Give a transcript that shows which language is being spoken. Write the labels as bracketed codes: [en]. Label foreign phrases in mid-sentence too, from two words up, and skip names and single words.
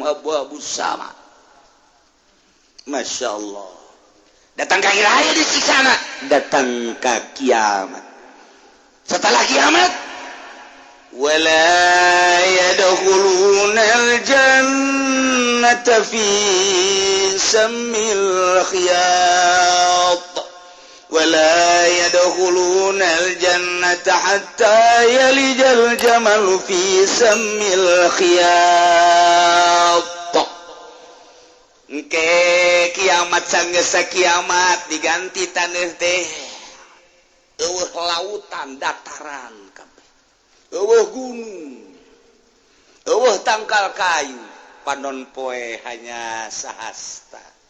[ar] أبواب السماء ما شاء الله [su] datang ka akhir disiksana datang ka kiamat setelah kiamat [ar] ولا يدخلون الجنة في سم الخياط ولا يدخلون الجنة حتى يلج الجمل في سم [su] الخياط engke kiamat sanggeus kiamat diganti taneuh teh eueuh lautan dataran kabeh eueuh gunung eueuh tangkal kayu panon poe hanya sahasta